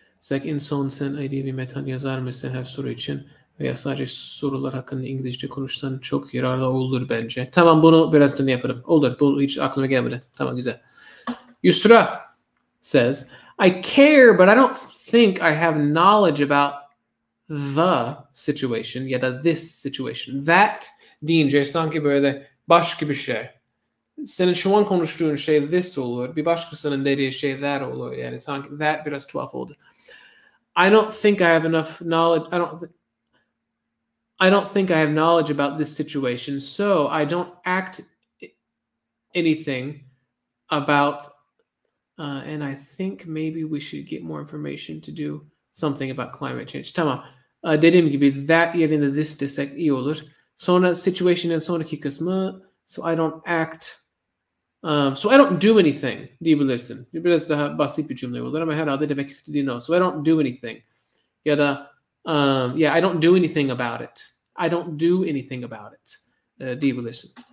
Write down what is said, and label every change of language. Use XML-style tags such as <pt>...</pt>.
<tr>En son sen ID bir metal yazar mısın her soru için veya sadece sorular hakkında İngilizce konuşsan çok yararlı olur bence. Tamam, bunu birazdan yaparım. Olur. Bu hiç aklıma gelmedi. Tamam, güzel.</tr> <en>Yusra says, I care but I don't think I have knowledge about the situation</en> <tr>ya da</tr> <en>this situation.</en> <tr>That deyince sanki böyle başka bir şey. Senin şu an konuştuğun şey this olur. Bir başkasının dediği şey that olur. Yani sanki that biraz tuhaf oldu.</tr> <en>I don't think I have enough knowledge. I don't think I have knowledge about this situation, so I don't act anything about. And I think maybe we should get more information to do something about climate change.</en> <tr>Tamam. Dediğim gibi that yerine this desek iyi olur. Sonra situation'ın sonraki kısmı</tr> <en>so I don't act. So I don't do anything</en> <tr>diyebilirsin. Biraz daha basit bir cümle olur ama herhalde demek istediğin o.</tr> <en>So I don't do anything.</en> <tr>Ya da</tr> <en>yeah, I don't do anything about it. I don't do anything about it</en> <tr>diyebilirsin.</tr>